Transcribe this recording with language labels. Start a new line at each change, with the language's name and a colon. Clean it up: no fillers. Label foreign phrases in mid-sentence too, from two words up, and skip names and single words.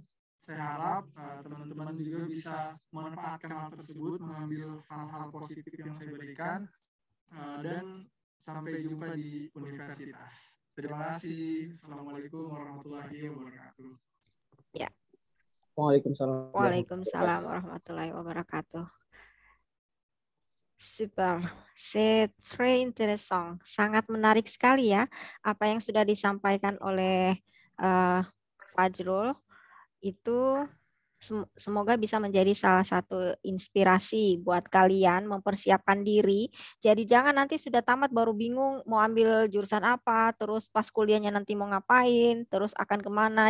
Indonesian: Saya harap teman-teman juga bisa memanfaatkan hal tersebut, mengambil hal-hal positif yang saya berikan, dan sampai jumpa di universitas. Terima kasih.
Arabic: السلام عليكم ورحمة الله وبركاته.
Indonesian: Ya. Waalaikumsalam.
Arabic: وعليكم السلام ورحمة الله وبركاته.
French: Super, c'est très intéressant.
Indonesian: Sangat menarik sekali ya apa yang sudah disampaikan oleh Fajrul. Itu semoga bisa menjadi salah satu inspirasi buat kalian mempersiapkan diri. Jadi jangan nanti sudah tamat baru bingung mau ambil jurusan apa, terus pas kuliahnya nanti mau ngapain, terus akan kemana.